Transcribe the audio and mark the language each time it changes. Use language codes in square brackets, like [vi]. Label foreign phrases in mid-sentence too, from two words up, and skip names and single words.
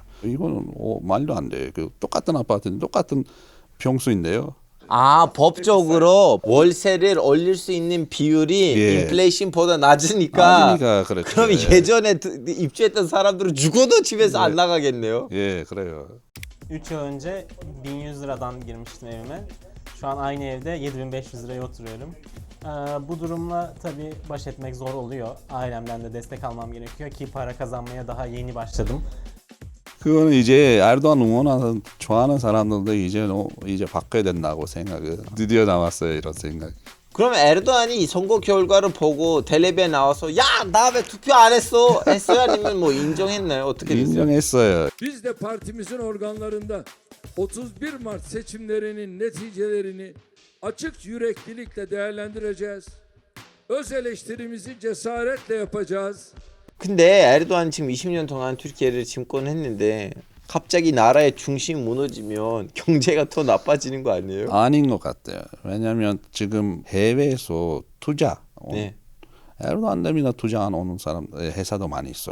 [ko] 이거는 말도 안 돼요. 그 똑같은 아파트는 똑같은 평수인데요. 아 법적으로 월세를 올릴 수 있는 비율이 예. 인플레이션보다 낮으니까. 낮으니까 그렇죠. 그럼 예. 예전에 입주했던 사람들은 죽어도 집에서 안 나가겠네요. 예, 그래요. [tr] 3 yıl önce 1100 liradan girmiştim evime. Şu an aynı evde 7500 liraya oturuyorum. Bu durumla tabii baş etmek zor oluyor. Ailemden de destek almam gerekiyor ki para kazanmaya daha yeni başladım. [ko] 그거는 이제 에르도안 응원하는 좋아하는 사람들도 이제 바꿔야 된다고 생각을 드디어 나왔어요 이런 생각. 그러면 에르도안이 이 선거 결과를 보고 텔레비에 나와서 야 나 왜 투표 안 했어? 했어요? 아니면 뭐 인정했나요? 어떻게 됐어요? 인정했어요. [tr] Biz de partimizin organlarında 31 Mart seçimlerinin neticelerini açık yüreklilikle değerlendireceğiz. Öz eleştirimizi cesaretle yapacağız. [ko] 근데 에르도안 지금 20년 동안 튀르키예를 집권했는데 갑자기 나라의 중심이 무너지면 경제가 더 나빠지는 거 아니에요? 아닌 것 같아요. 왜냐하면 지금 해외에서 투자, 네. 에르도안 때문에 투자 안 오는 사람 회사도 많이 있어요.